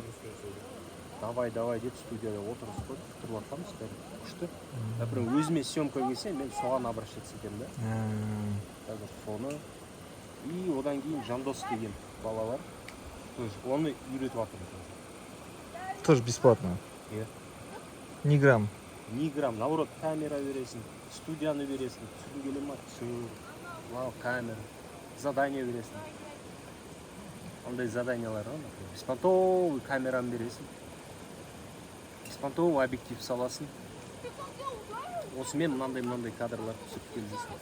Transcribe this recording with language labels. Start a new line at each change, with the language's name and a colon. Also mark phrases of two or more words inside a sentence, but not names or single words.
Kazakh: Давай деп студияда отырып қойып, тұрып атқанбыз бәрі. Күшті. Например, өзіме съемка келсе, мен соған обращаться етемін да. Қазір соны. И одан кейін Жандос деген бала бар. Оны үйретіп жатырмын.
Russian: Тоже бесплатно?
Kazakh: Иә.
Russian: Ни грамм? Ни грамм.
Kazakh: Наоборот, камера бересің, студияны бересің, түсіргің келе ма? Түсір, камера, задание бересің. Ондай заданиялар ғой, например. Беспонтовый камераны бересің. Беспонтовый объектив саласың. Осымен мынандай кадрлар түсіп келдесің.